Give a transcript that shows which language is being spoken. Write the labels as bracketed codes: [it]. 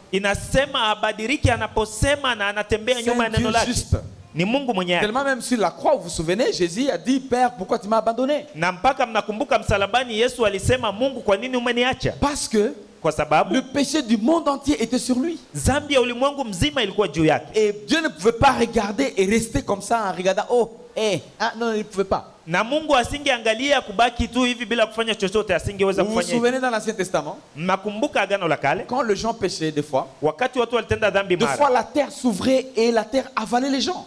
[sw] Inasema abadiliki anaposema na anatembea nyuma ya neno lake. Ni Mungu mwenyewe. [fr] Tellement même sur la croix, vous vous souvenez, Jésus a dit, Père, pourquoi tu m'as abandonné? [sw] Na mpaka mnakumbuka msalabani Yesu alisema, Mungu kwa nini umeniacha? [fr] Parce que [sw] kwa sababu [fr] le péché du monde entier était sur lui. [sw] Dhambi ya ulimwengu mzima ilikuwa juu yake. [fr] Et Dieu ne pouvait pas regarder et rester comme ça en regardant, oh, non, il ne pouvait pas. [sw] Na Mungu asingeangalia kubaki tu hivi bila kufanya chochote, asingeweza kufanya. [fr] Vous vous souvenez dans l'Ancien Testament? [sw] Mnakumbuka agano la kale? [fr] Quand les gens péchaient des fois, [sw] wakati watu walitenda dhambi mara. [fr] Des fois la terre s'ouvrait et la terre avalait les gens.